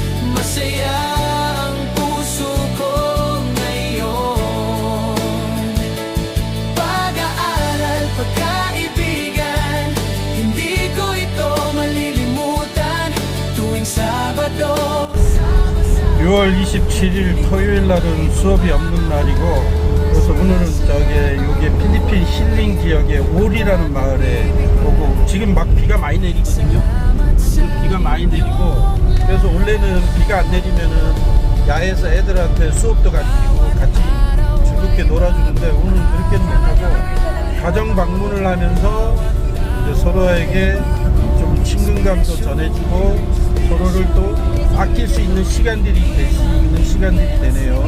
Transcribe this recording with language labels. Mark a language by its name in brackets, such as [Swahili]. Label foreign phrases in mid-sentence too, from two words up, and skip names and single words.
[Filipino] Masaya ang puso ko ngayon. Pag-aaral, pagkaibigan, hindi ko ito malilimutan tuwing Sabado. [Korean] 6월 27일 토요일 날은 수업이 없는 날이고, 그래서 오늘은 요게 필리핀 힐링 지역의 올이라는 마을에 오고, 지금 막 비가 많이 내리거든요. 비가 많이 내리고, 그래서 원래는 비가 안 내리면은 야에서 애들한테 수업도 가르치고 같이 즐겁게 놀아주는데, 오늘 그렇게는 못하고 가정 방문을 하면서 이제 서로에게 좀 친근감도 전해주고 서로를 또 아낄 수 있는 시간들이 될 수 있는 시간들이 되네요.